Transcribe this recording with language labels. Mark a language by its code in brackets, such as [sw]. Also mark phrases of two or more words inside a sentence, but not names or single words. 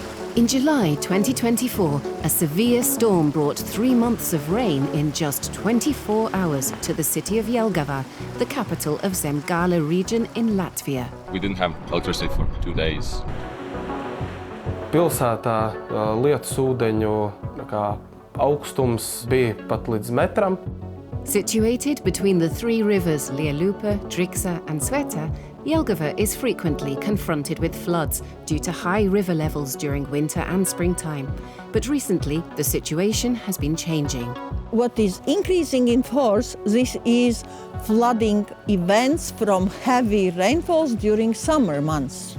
[en] In July 2024, a severe storm brought 3 months of rain in just 24 hours to the city of Jelgava, the capital of Zemgale region in Latvia. We didn't have electricity for 2 days. [lv] Pilsētā lietus ūdeņu augstums bija pat līdz metram. [en] Situated between the three rivers Lielupe, Driksa and Sveta, Jelgava is frequently confronted with floods due to high river levels during winter and springtime. But recently, the situation has been changing. What is increasing in force, this is flooding events from heavy rainfalls during summer months.